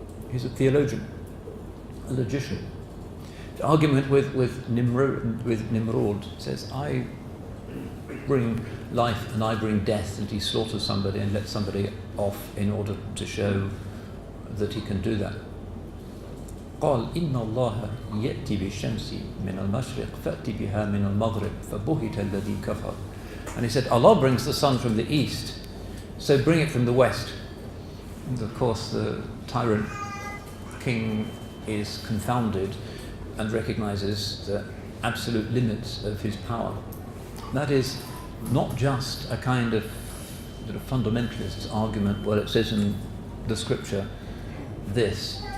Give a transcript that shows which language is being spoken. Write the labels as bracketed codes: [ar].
[en] He's a theologian, a logician. The argument with Nimrod says, I bring life and I bring death, and he slaughters somebody and lets somebody off in order to show that he can do that. [ar] قال إن الله يأتي بالشمس من المشرق فأتي بها من المغرب فبهت الذي كفر. [en] And he said, Allah brings the sun from the east, so bring it from the west. And of course the tyrant king is confounded and recognizes the absolute limits of his power. That is not just a kind of fundamentalist argument where it says in the scripture this.